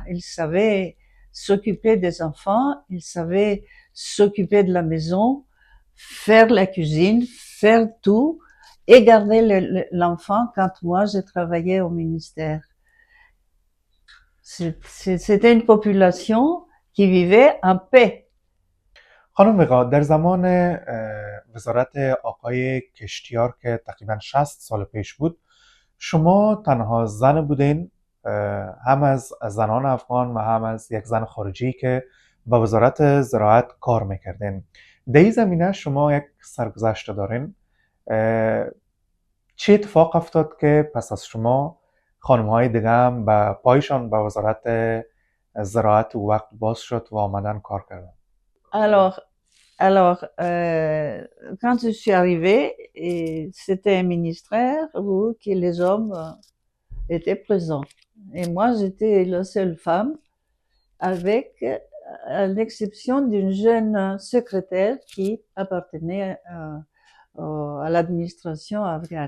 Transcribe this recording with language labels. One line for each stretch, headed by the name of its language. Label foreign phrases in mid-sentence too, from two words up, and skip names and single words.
French: Elle savait s'occuper des enfants, elle savait s'occuper de la maison, faire la cuisine, faire tout, et garder l'enfant quand moi je travaillais au ministère. C'était une population qui vivait en paix.
Persian: خانم وقا، در زمان وزارت آقای کشتیار که تقریبا 60 سال پیش بود، شما تنها زن بودین، هم از زنان افغان و هم از یک زن خارجی که با وزارت زراعت کار میکردین. در این زمینه شما یک سرگذشت دارین. چه اتفاق افتاد که پس از شما خانم‌های دیگه هم به پایشان به وزارت زراعت و وقت باز شد و آمدن کار کردن؟
French: Alors, quand je suis arrivée, c'était un ministère où que les hommes étaient présents. Et moi, j'étais la seule femme, avec, à l'exception d'une jeune secrétaire qui appartenait à l'administration afghane.